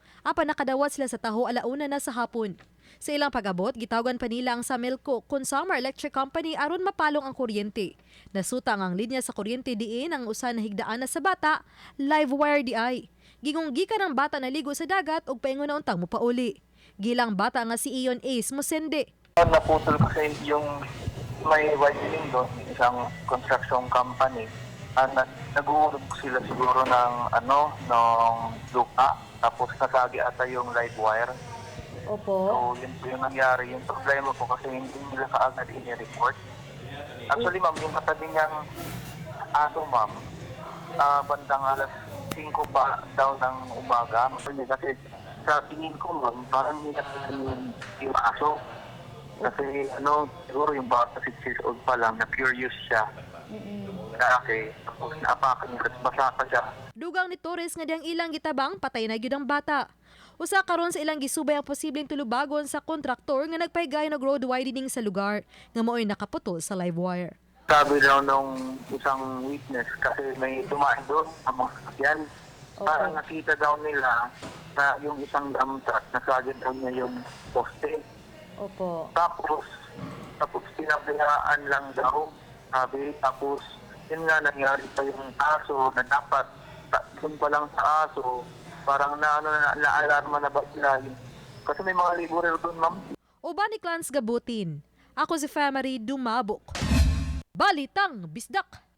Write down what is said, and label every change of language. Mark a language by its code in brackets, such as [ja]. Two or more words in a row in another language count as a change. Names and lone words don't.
[ceb] Apan nakadawat sila sa taho alauna na sa hapon. Sa ilang pag-abot, gitawagan pa nila ang Samelco Consumer Electric Company aron mapalong ang kuryente. Nasutang ang linya sa kuryente diin ang usa na higdaan na sa bata, [en] live wire [ceb] di ay. Gingong gikan ang bata naligo sa dagat ug paingon na untang mopauli. Gilang bata nga si Ion Ace Mosende. [tl] Naputol kasi yung may widening doon, isang [en] construction company. [tl] Nag-uulog sila siguro ng lupa, tapos nasagi ata yung [en] live wire. [tl] Opo. So yun po yung nangyari. Yung problema po kasi hindi nila kaagad ini-report. Actually ma'am, yung katabi niyang aso ma'am, bandang alas 5 pa daw ng umaga. Kasi sa tingin ko ma'am, parang hindi na yung aso. Kasi siguro yung bata 6 years old pa lang, na curious siya. Kasi tapos naapakan niya, basa pa siya. [ceb] Dugang ni Torres nga diyang ilang gitabang patay na gyud ang bata. Usa karon sa ilang gisubay ang posibleng tulubagon sa kontraktor nga nagpahigay ng [en] road widening [ceb] sa lugar nga mao'y nakaputol sa [en] live wire. [tl] Sabi daw nung isang witness kasi may dumaan doon ang mga sasakyan. Parang nakita daw nila na yung isang dump truck, nasagad daw niya yung poste. Opo. Tapos pinabayaan lang daw, sabi. Tapos, yun nga, nangyari pa yung aso na dapat, doon pa lang sa aso, parang na-alarma na ba sila. Kasi may mga laborer doon, ma'am. [ceb] Uban ni Clans Gabutin. Ako si Femari Dumabok. Balitang Bisdak.